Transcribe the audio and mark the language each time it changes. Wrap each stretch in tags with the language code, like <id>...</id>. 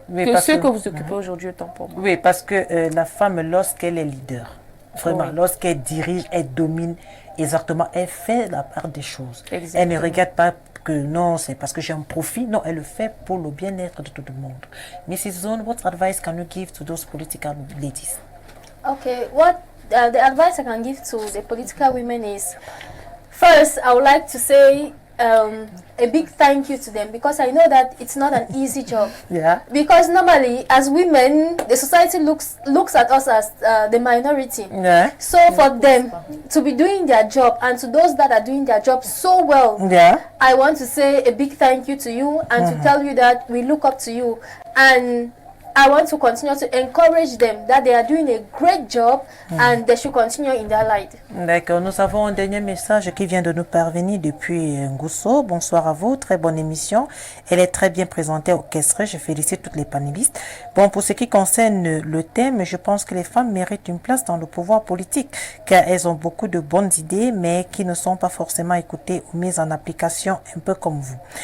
<fr>Que vous occupez aujourd'hui, autant pour moi. Oui, parce que la femme, lorsqu'elle est leader, vraiment, lorsqu'elle dirige, elle domine exactement, elle fait la part des choses. Exactement. Elle ne regarde pas que non, c'est parce que j'ai un profit. Non, elle le fait pour le bien-être de tout le monde.</fr> <en>Mrs. Zone, what advice can you give to those political ladies? Okay, what the advice I can give to the political women is, first, I would like to say a big thank you to them, because I know that it's not an easy job. Yeah. Because normally, as women, the society looks at us as the minority. Yeah. So for them to be doing their job, and to those that are doing their job so well, Yeah. I want to say a big thank you to you, and to tell you that we look up to you, and I want to continue to encourage them that they are doing a great job and they should continue in their light.</en> <fr>D'accord, nous avons un dernier message qui vient de nous parvenir depuis Ngousso. Bonsoir à vous, très bonne émission. Elle est très bien présentée, orchestrée. Je félicite toutes les panélistes. Bon, pour ce qui concerne le thème, je pense que les femmes méritent une place dans le pouvoir politique, car elles ont beaucoup de bonnes idées, mais qui ne sont pas forcément écoutées ou mises en application, un peu comme vous.</fr>